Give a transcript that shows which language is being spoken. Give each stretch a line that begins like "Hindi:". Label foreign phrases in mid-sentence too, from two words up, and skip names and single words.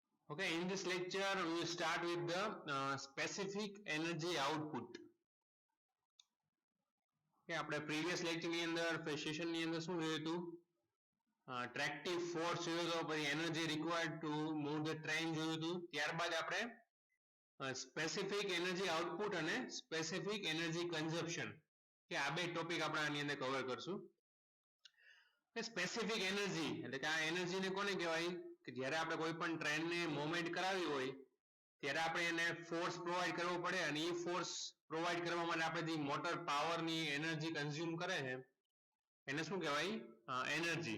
English: Okay, in this lecture we will start with the specific energy output.
Gujarati: Okay, આપણે
English: previous lecture
Gujarati: ની અંદર session ની અંદર શું જોયું હતું?
English: Attractive force
Gujarati: જોયો હતો, પછી
English: energy required to move the train
Gujarati: જોયું હતું, ત્યારબાદ આપણે
English: specific energy output
Gujarati: અને
English: specific energy consumption
Gujarati: કે આ બે ટોપિક આપણે આની અંદર કવર કરશું.
English: specific energy
Gujarati: એટલે કે આ એનર્જી ને કોને કહેવાય કે જ્યારે આપણે કોઈ પણ ટ્રેન ને મૂવમેન્ટ કરાવી હોય ત્યારે આપણે એને
English: force provide
Gujarati: કરવો પડે અને એ
English: force provide
Gujarati: કરવા માટે આપણે જે
English: motor power
Gujarati: ની
English: energy consume
Gujarati: કરે છે એને શું કહેવાય એનર્જી.